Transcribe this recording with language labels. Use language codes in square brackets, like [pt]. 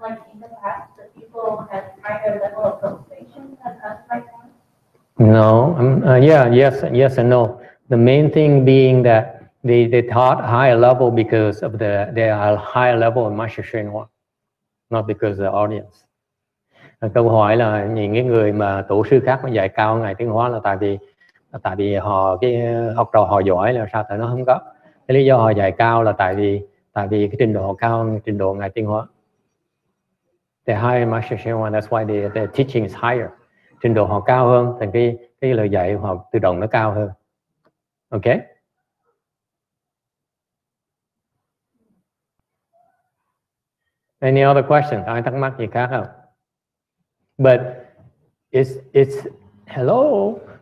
[en] Like in the past, the people had higher level of cultivation than us right now? No. Yes and no. The main thing being that they taught higher level because of they are higher level of Master HsuanHua, not because of the audience. [vi] Câu hỏi là những cái người mà tổ sư khác mà dạy cao Ngài Tiến Hóa là tại vì họ cái học trò họ giỏi là sao? Tại nó không có. Cái lý do họ dạy cao là tại vì cái trình độ họ cao hơn trình độ Ngài Tiến Hóa. [en] The higher Master HsuanHua, that's why the teaching is higher. [vi] Trình độ họ cao hơn, thành cái lời dạy họ tự động nó cao hơn. Okay? [en] Any other questions? [vi] Ai thắc mắc gì khác không? [en] But it's hello.